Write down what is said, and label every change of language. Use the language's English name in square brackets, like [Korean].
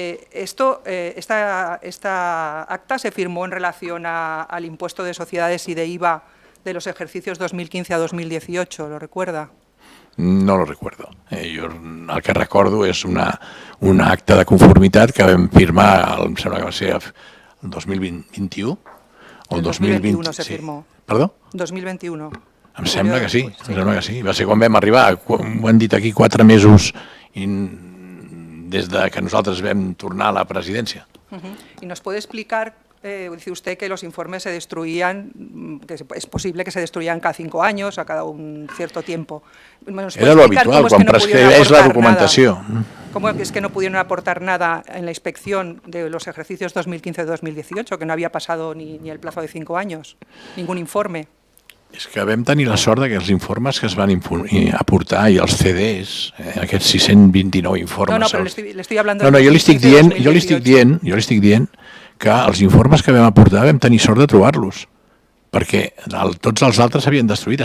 [Spanish] Esta acta se firmó en relación al impuesto de sociedades y de IVA de los ejercicios 2015 a 2018, ¿lo recuerda? No lo recuerdo. [Catalan] Jo el que recordo és una acta de conformitat que vam firmar, em sembla que va ser el 2021 o el [Spanish] 2021 se firmó. [Catalan] Perdó? [Spanish] 2021. [Catalan] Em sembla que sí, em sembla que sí. Va ser quan vam arribar, ho han dit aquí 4 mesos des de que nosaltres vam tornar a la presidència. [Spanish] ¿Y nos puede explicar, dice usted que los informes se destruían, que es posible que se destruyan cada 5 años, a cada un cierto tiempo? Era lo habitual, [Catalan] quan prescribeix la documentació. [Spanish] ¿Cómo es que no pudieron aportar nada en la inspección de los ejercicios 2015-2018, que no había pasado ni el plazo de 5 años, ningún informe? [Catalan] És que vam tenir la sort que els informes que es van aportar i els CDs, aquests 629 informes... No, però [Spanish] le estoy hablando... [Catalan] No, jo li estic dient que els informes que vam aportar vam tenir sort de trobar-los, perquè tots els altres s'havien destruït.